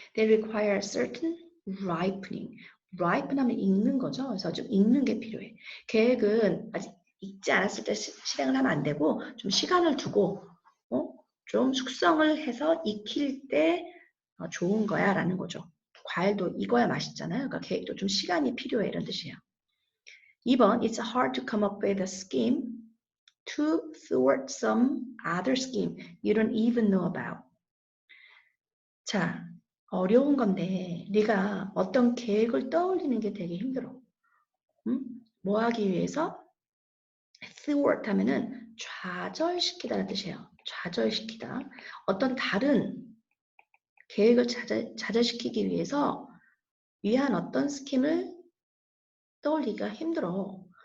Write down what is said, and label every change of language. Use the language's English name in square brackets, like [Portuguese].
[English] They require certain ripening. [Korean] ripen 하면 익는 거죠. 그래서 좀 익는 게 필요해. 계획은 아직 익지 않았을 때 실행을 하면 안 되고 좀 시간을 두고 좀 숙성을 해서 익힐 때 좋은 거야 라는 거죠. 과일도 익어야 맛있잖아요. 그러니까 계획도 좀 시간이 필요해 이런 뜻이에요. [English] 2번 It's hard to come up with a scheme to thwart some other scheme you don't even know about. [Korean] 자, 어려운 건데 네가 어떤 계획을 떠올리는 게 되게 힘들어. 뭐 하기 위해서? thwart 하면은 좌절시키다는 뜻이에요. 좌절시키다. 어떤 다른 계획을 좌절시키기 위한 어떤 스킴을 떠올리기가 힘들어.